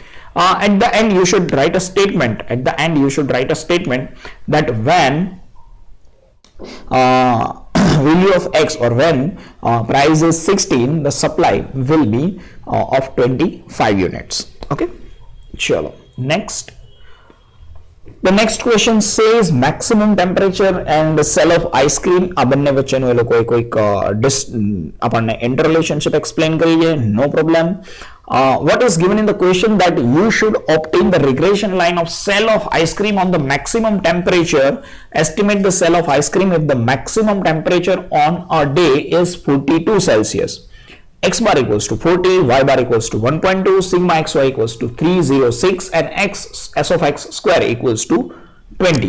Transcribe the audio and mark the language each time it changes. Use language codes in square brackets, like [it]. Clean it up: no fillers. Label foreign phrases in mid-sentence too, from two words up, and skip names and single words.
[en] At the end you should write a statement. At the end you should write a statement that when value of x or when price is 16, the supply will be of 25 units. Okay, chalo. Next, the next question says maximum temperature and sell of ice cream. [gu] આ બંને વચ્ચેનું એ લોકોએ કોઈક આપણને [en] interrelationship explain [gu] કરી છે. [en] No problem. What is given in the question that you should obtain the regression line of sell of ice cream on the maximum temperature. Estimate the sell of ice cream if the maximum temperature on a day is 42 Celsius. X bar equals to 40, y bar equals to 1.2, sigma xy equals to 306 and s of x square equals to 20.